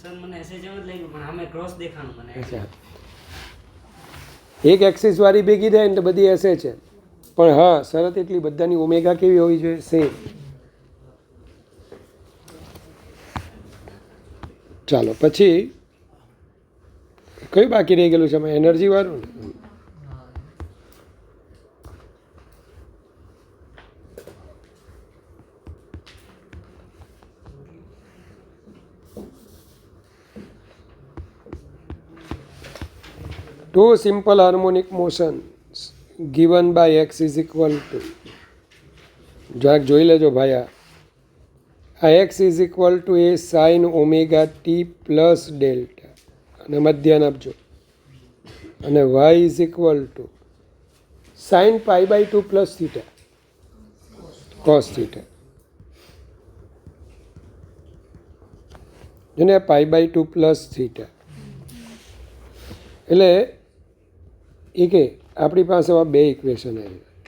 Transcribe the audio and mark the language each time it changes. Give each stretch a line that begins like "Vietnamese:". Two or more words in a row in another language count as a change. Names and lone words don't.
Gujarati: એક એક્સિસ વાળી ભેગી થાય ને તો બધી SHM. પણ હા, શરત એટલી, બધાની ઓમેગા કેવી હોવી જોઈએ? સેમ. ચાલો, પછી કયું બાકી રહી ગયેલું છે એમાં? એનર્જી વાળું ને.
English: Two simple harmonic motions given by x is equal to,
Gujarati: જરાક જોઈ લેજો ભાઈ.
English: આ x is equal to a sin omega t plus delta,
Gujarati: અને મધ્યાન આપજો.
English: અને y is equal to sin π/2 plus theta cos theta.
Gujarati: જેને
English: π/2 plus theta
Gujarati: એટલે એ કે આપણી પાસે આ બે ઇક્વેશન આવી.